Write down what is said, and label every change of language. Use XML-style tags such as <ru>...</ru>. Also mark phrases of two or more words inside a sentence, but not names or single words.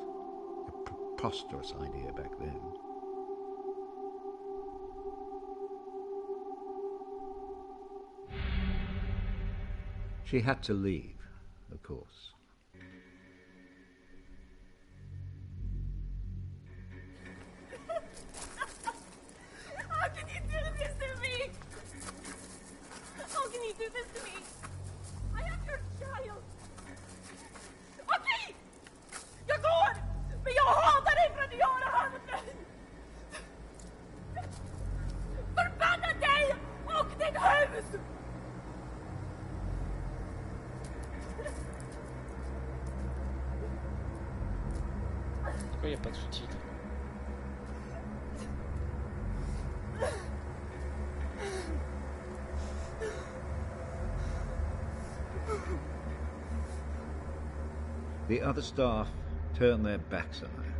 <en>A preposterous idea back then. She had to leave, of course. How can you do this to me? How can you do this to me? I am your child.</en> <sv>Okej! Jag går! Men jag hatar dig för att du gör det här mot mig! Förbanna dig och ditt hus!</sv> <fr>Pourquoi il n'y a pas de sous-titres?</fr> <en>The other staff turned their backs on her.</en>